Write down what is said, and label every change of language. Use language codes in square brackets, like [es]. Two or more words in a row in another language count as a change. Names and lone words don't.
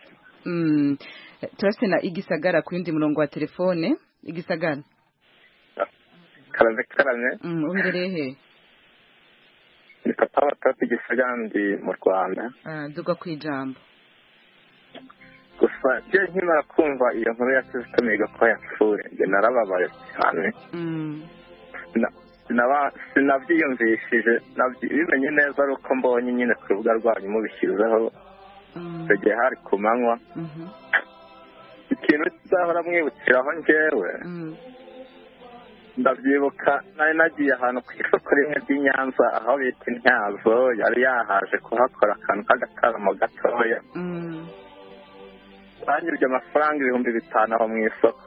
[rn] Turase na Igisagara ku yindi murongo wa telefone. Igisagara karame uherereye he? [rw] Ni papa wa Tati Gisagara ndi mu Rwanda. [rn] Duga kwijambo. [rw] Gusa je nkimara kumva iyo nkuru ya Kizito Mihigo ko yapfuye nge narababaye cyane. Sinabyiyumvishije bimenye neza ari uko mbonye nyine ku rubuga rwanyu mubishyizeho igihe hari ku manywa. Ikintu kizahora mwibukiraho njyewe ndabyibuka nari nagiye ahantu ku isoko rimwe ry'i Nyanza aho bita Intyazo yari yahaje kuhakora akantu k'agataramo gatoya banyibye amafaranga 5,000 aho mu isoko.